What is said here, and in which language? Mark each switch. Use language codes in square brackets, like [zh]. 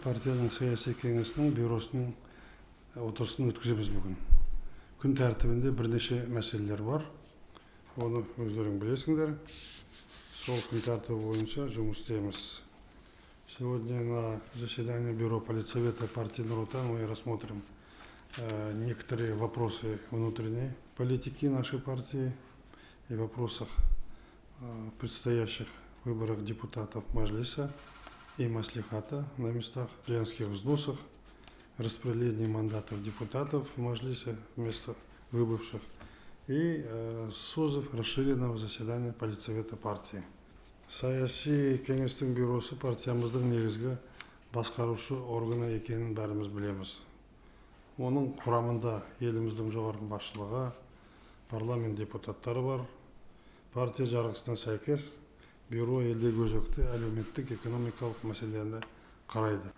[kk] партияның саяси кеңесінің бюросының отырысын өткіземіз бүгін. Күн тәртібінде бірнеше мәселелер бар. Оны өздерің білесіңдер. Сол күн тәртібі бойынша жұмыс істейміз. [ru] Сегодня на заседании Бюро политсовета партии Нур-Отан мы рассмотрим некоторые вопросы внутренней политики нашей партии и вопросах предстоящих выборах депутатов Мажилиса и Маслихата на местах, членских взносах, распределении мандатов депутатов в Мажилисе вместо выбывших и созыв расширенного заседания политсовета партии. [kk] Саяси кеңестің бюросы партиямыздың негізгі басқарушы органы екенін бәріміз білеміз. Оның құрамында еліміздің жоғарғы басшылығы, парламент депутаттары бар. Партия жарғысына сәйкес бюро елдегі өзекті әлеуметтік экономикалық мәселені қарайды.